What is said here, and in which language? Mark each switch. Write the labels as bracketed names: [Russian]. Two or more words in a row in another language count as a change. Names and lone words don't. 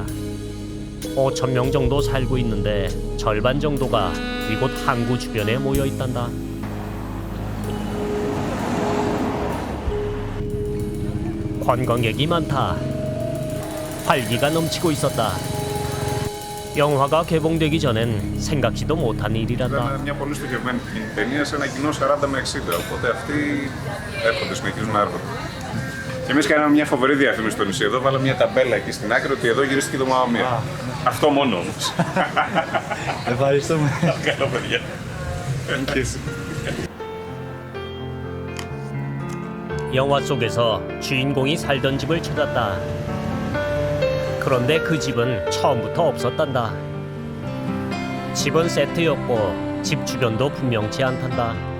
[Korean] 5,000명 정도 살고 있는데 절반 정도가 이곳 항구 주변에 모여 있단다. 관광객이 많다. 활기가 넘치고 있었다. 영화가 개봉되기 전엔 생각지도 못한 일이란다. [Greek] Ήταν μια πολύ στοχευμένη ταινία σε ένα κοινό 40 με 60, οπότε αυτοί έρχονται, συνεχίζουν να έρχονται. Και εμείς κάναμε μια φοβερή διαφήμιση στο νησί εδώ, βάλαμε μια ταμπέλα εκεί στην άκρη ότι εδώ γυρίστηκε το Μάμμα Μία. Αυτό μόνο όμως. Ευχαριστούμε. Καλό παιδιά. [Korean] 영화 속에서 주인공이 살던 집을 찾았다. 그런데 그 집은 처음부터 없었단다. 집은 세트였고 집 주변도 분명치 않단다.